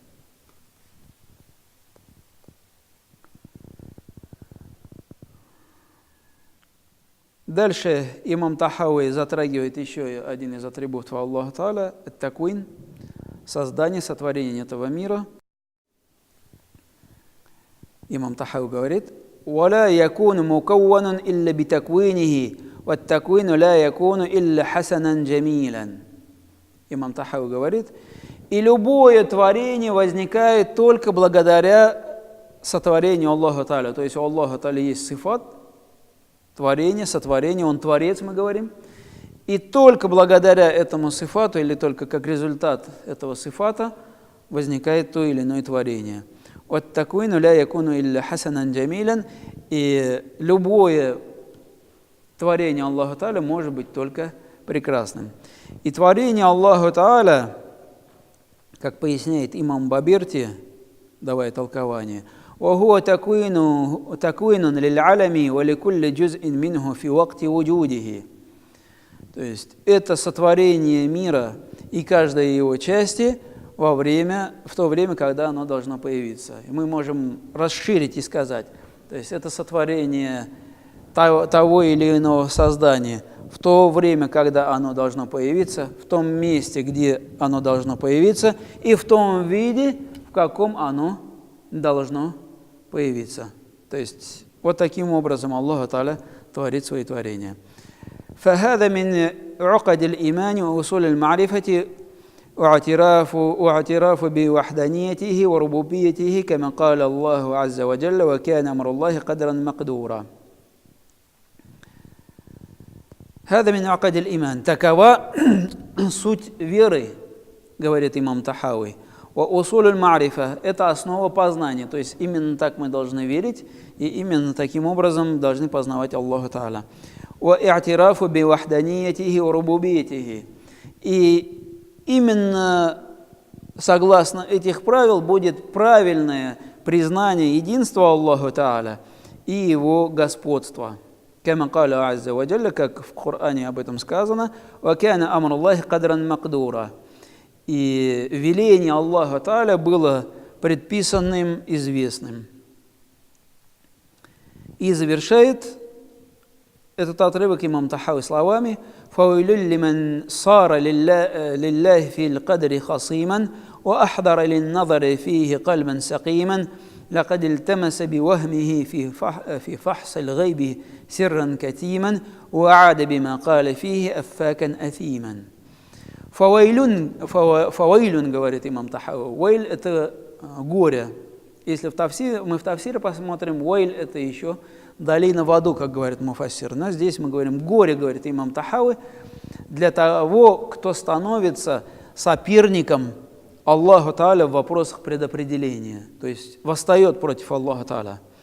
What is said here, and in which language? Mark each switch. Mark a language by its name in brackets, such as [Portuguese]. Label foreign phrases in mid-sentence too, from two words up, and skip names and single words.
[Russian] Дальше имам Тахауи затрагивает еще один из атрибутов Аллаха Та'аля – ат-таквин, создание, сотворение этого мира. Имам Тахауи говорит: [Arabic] «ولا يكون مكون إلا بتكوينه، والتكوين لا يكون إلا حسنا جميلا». [Russian] Имам Тахауи говорит: и любое творение возникает только благодаря сотворению Аллаха Та'аля. То есть у Аллаха Та'аля есть сифат, творение, сотворение, он творец, мы говорим. И только благодаря этому сифату, или только как результат этого сифата, возникает то или иное творение. [Arabic] Вот التكوين لا يكون إلا حسنا جميلا. [Russian] И любое творение Аллаха Та'аля может быть только прекрасным. И творение Аллаха Та'аля, как поясняет имам Баберти, давая толкование, [Arabic] وهو تكوين للعالم ولكل جزء منه في وقت وجوده. [Russian] То есть это сотворение мира и каждой его части в то время, когда оно должно появиться. И мы можем расширить и сказать, то есть это сотворение того или иного создания в то время, когда оно должно появиться, в том месте, где оно должно появиться, и в том виде, в каком оно должно появиться. То есть вот таким образом Аллах Та'аля творит свои творения. [Arabic] فهذا من عقد الإيمان وأصول المعرفة واعتراف بوحدانيته وربوبيته كما قال الله عز وجل وكان أمر الله قدرا مقدورا. هذا من عقد الإيمان. [Russian] Такова суть веры, говорит имам Тахауи. [Arabic] وأصول المعرفة – [Russian] это основа познания. То есть именно так мы должны верить, и именно таким образом должны познавать Аллаха Та'аля. [Arabic] واعتراف بوحدانيته وربوبيته. [Russian] И именно согласно этих правил будет правильное признание единства Аллаха Та'аля и его господства. [Arabic] كما قال عز وجل, [Russian] как в Коране об этом сказано, [Arabic] وكان أمر الله قدرا مقدورا. [Russian] И веление Аллаха Та'аля было предписанным, известным. И завершает этот отрывок имам Тахауи словами: [Arabic] «فويل لمن صار لله في القدر خصيما، وأحضر للنظر فيه قلبا سقيما، لقد التمس بوهمه في فحص الغيب سرا كتيما، وعاد بما قال فيه أفاكا أثيما». [Russian] Фавайлюн, говорит имам Тахауи. Вайль – это горе. Если мы в тафсире посмотрим, вайль – это еще долина в аду, как говорит муфассир. Но здесь мы говорим горе, говорит имам Тахауи, для того, кто становится соперником Аллаху Та'аля в вопросах предопределения, то есть восстает против Аллаха Та'аля.